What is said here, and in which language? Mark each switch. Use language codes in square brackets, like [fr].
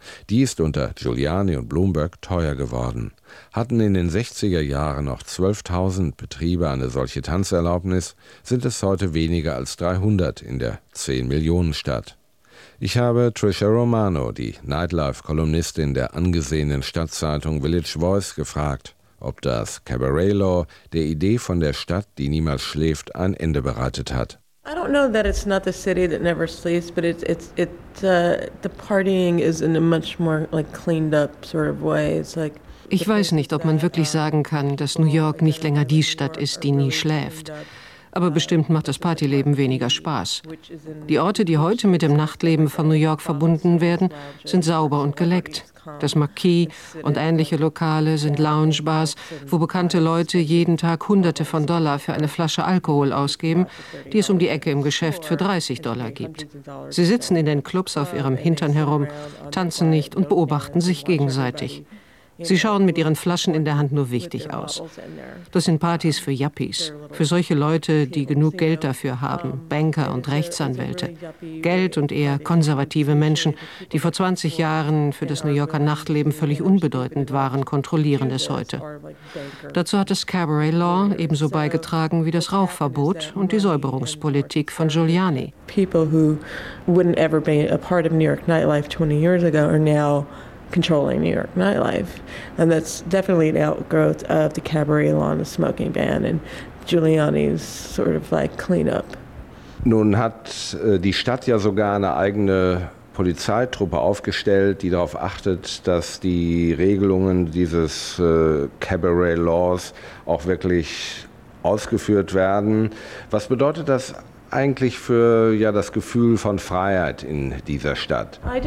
[de] Die ist unter Giuliani und Bloomberg teuer geworden. Hatten in den 60er Jahren noch 12.000 Betriebe eine solche Tanzerlaubnis, sind es heute weniger als 300 in der 10-Millionen-Stadt. Ich habe Tricia Romano, die Nightlife-Kolumnistin der angesehenen Stadtzeitung Village Voice, gefragt, ob das Cabaret Law der Idee von der Stadt, die niemals schläft, ein Ende bereitet hat. [en] I don't know that it's not the city that never sleeps, but the partying is in a much more like cleaned up sort of way. It's like [de] ich weiß nicht, ob man wirklich sagen kann, dass New York nicht länger die Stadt ist, die nie schläft. Aber bestimmt macht das Partyleben weniger Spaß. Die Orte, die heute mit dem Nachtleben von New York verbunden werden, sind sauber und geleckt. Das Marquis und ähnliche Lokale sind Loungebars, wo bekannte Leute jeden Tag Hunderte von Dollar für eine Flasche Alkohol ausgeben, die es um die Ecke im Geschäft für $30 gibt. Sie sitzen in den Clubs auf ihrem Hintern herum, tanzen nicht und beobachten sich gegenseitig. Sie schauen mit ihren Flaschen in der Hand nur wichtig aus. Das sind Partys für Yuppies, für solche Leute, die genug Geld dafür haben, Banker und Rechtsanwälte. Geld und eher konservative Menschen, die vor 20 Jahren für das New Yorker Nachtleben völlig unbedeutend waren, kontrollieren es heute. Dazu hat das Cabaret Law ebenso beigetragen wie das Rauchverbot und die Säuberungspolitik von Giuliani. [en] People who wouldn't ever be a part of New York nightlife 20 years ago are now controlling New York nightlife, and that's definitely an outgrowth of the cabaret law and the smoking ban and Giuliani's sort of like cleanup. [de] Nun hat die Stadt ja sogar eine eigene Polizeitruppe aufgestellt, die darauf achtet, dass die Regelungen dieses Cabaret Laws auch wirklich ausgeführt werden. Was bedeutet das eigentlich für ja das Gefühl von Freiheit in dieser Stadt?